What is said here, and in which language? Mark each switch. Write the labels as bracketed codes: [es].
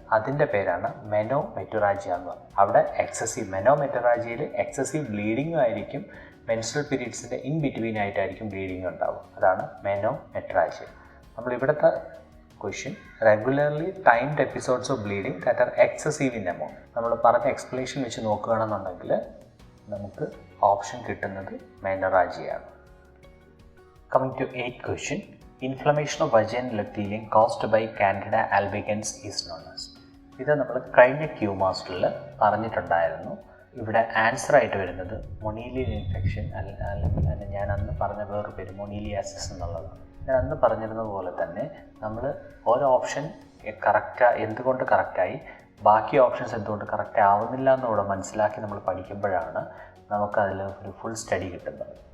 [ml] അതിൻ്റെ പേരാണ് മെനോമെറ്ററാജിയ എന്ന് പറയുന്നത്. അവിടെ മെനോമെറ്ററാജിയയിൽ എക്സസീവ് ബ്ലീഡിങ്ങും ആയിരിക്കും, മെൻസ്ട്രൽ പീരീഡ്സിൻ്റെ ഇൻ ബിറ്റ്വീൻ ആയിട്ടായിരിക്കും ബ്ലീഡിങ് ഉണ്ടാവും. അതാണ് മെനോമെറ്ററാജിയ. നമ്മൾ ഇവിടുത്തെ question [en] Regularly timed episodes of bleeding that are excessive in amount. [ml] നമ്മൾ പറഞ്ഞ എക്സ്പ്ലനേഷൻ വെച്ച് നോക്കുകയാണെന്നുണ്ടെങ്കിൽ നമുക്ക് ഓപ്ഷൻ കിട്ടുന്നത് മെനറാജിയാണ്. [en] Coming to 8th question. Inflammation of vaginal epithelium caused by Candida albicans is known as. [ml] ഇത് നമ്മൾ കഴിഞ്ഞ ക്യൂ മാസ്റ്ററിൽ പറഞ്ഞിട്ടുണ്ടായിരുന്നു. ഇവിടെ ആൻസർ ആയിട്ട് വരുന്നത് മൊണീലിയൽ ഇൻഫെക്ഷൻ അല്ലെങ്കിൽ ഞാൻ അന്ന് പറഞ്ഞ വേറൊരു പേര് മൊണീലിയാസിസ് എന്നുള്ളതാണ്. ഞാൻ അന്ന് പറഞ്ഞിരുന്നത് പോലെ തന്നെ നമ്മൾ ഓരോ ഓപ്ഷൻ എന്തുകൊണ്ട് കറക്റ്റായി, ബാക്കി ഓപ്ഷൻസ് എന്തുകൊണ്ട് കറക്റ്റ് ആവുന്നില്ല എന്നുകൂടെ മനസ്സിലാക്കി നമ്മൾ പഠിക്കുമ്പോഴാണ് നമുക്കതിൽ ഒരു ഫുൾ സ്റ്റഡി കിട്ടുന്നത്.